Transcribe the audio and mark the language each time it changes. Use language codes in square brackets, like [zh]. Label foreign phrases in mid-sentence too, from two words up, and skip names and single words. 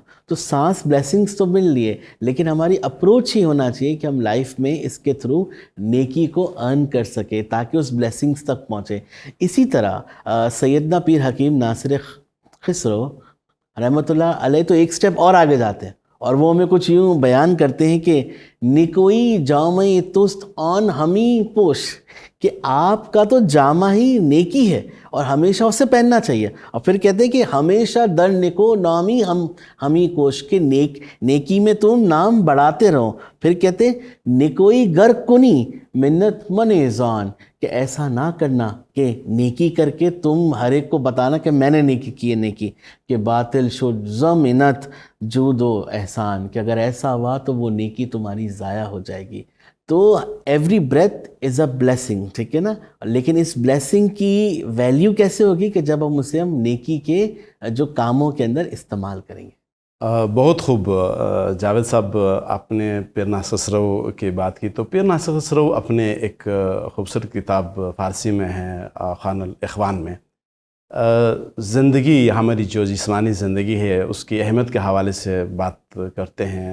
[ur] تو سانس بلیسنگز تو مل لیے، لیکن ہماری اپروچ ہی ہونا چاہیے کہ ہم لائف میں اس کے تھرو نیکی کو ارن کر سکیں تاکہ اس بلیسنگز تک پہنچے۔ اسی طرح سیدنا پیر حکیم ناصر خسرو رحمۃ اللہ علیہ تو ایک سٹیپ اور آگے جاتے ہیں، اور وہ ہمیں کچھ یوں بیان کرتے ہیں کہ [fa] نکوئی جامعی تست آن ہمی پوش، [ur] کہ آپ کا تو جامع ہی نیکی ہے اور ہمیشہ اسے پہننا چاہیے۔ اور پھر کہتے ہیں کہ [fa] ہمیشہ در نکو نامی ہمی کوش، [ur] کے نیکی میں تم نام بڑھاتے رہو۔ پھر کہتے ہیں [fa] نکوئی گر کنی منت منیزان، [ur] کہ ایسا نہ کرنا کہ نیکی کر کے تم ہر ایک کو بتانا کہ میں نے نیکی کی ہے، [fa] نیکی کہ باطل شد زمنت جود و احسان، [ur] کہ اگر ایسا ہوا تو وہ نیکی تمہاری ضائع ہو جائے گی۔ [en] تو every breath is a blessing, [ur] ٹھیک ہے نا؟ لیکن اس بلیسنگ کی ویلیو کیسے ہوگی؟ کہ جب ہم اسے نیکی کے جو کاموں کے اندر استعمال کریں گے۔ بہت خوب جاوید صاحب، آپ نے پیر ناصر خسرو کی بات کی، تو پیر ناصر خسرو اپنے ایک خوبصورت کتاب فارسی میں ہے خان الاخوان میں زندگی، ہماری جو جسمانی زندگی ہے اس کی اہمیت کے حوالے سے بات کرتے ہیں۔